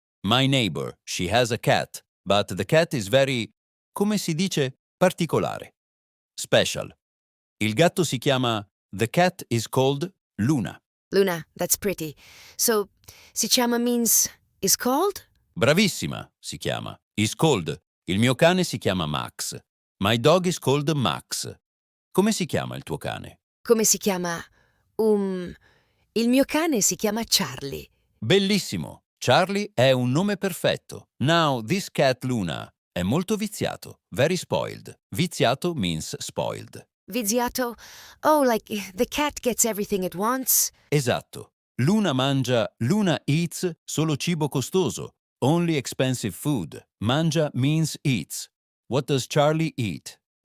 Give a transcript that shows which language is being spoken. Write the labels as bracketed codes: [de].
[en] My neighbor, she has a cat, but the cat is very, [it] come si dice, particolare. [en] Special. [it] Il gatto si chiama, [en] the cat is called Luna. Luna, that's pretty. So, si chiama means is called? [it] Bravissima, si chiama. [en] Is called. [it] Il mio cane si chiama Max. [en] My dog is called Max. [it] Come si chiama il tuo cane? Come si chiama? Il mio cane si chiama Charlie. Bellissimo. Charlie è un nome perfetto. [en] Now, this cat [it] Luna è molto viziato. [en] Very spoiled. Viziato means spoiled. [it] Viziato? [en] Oh, like the cat gets everything it wants? [it] Esatto. Luna eats solo cibo costoso. [en] Only expensive food. Mangia means eats. What does Charlie eat?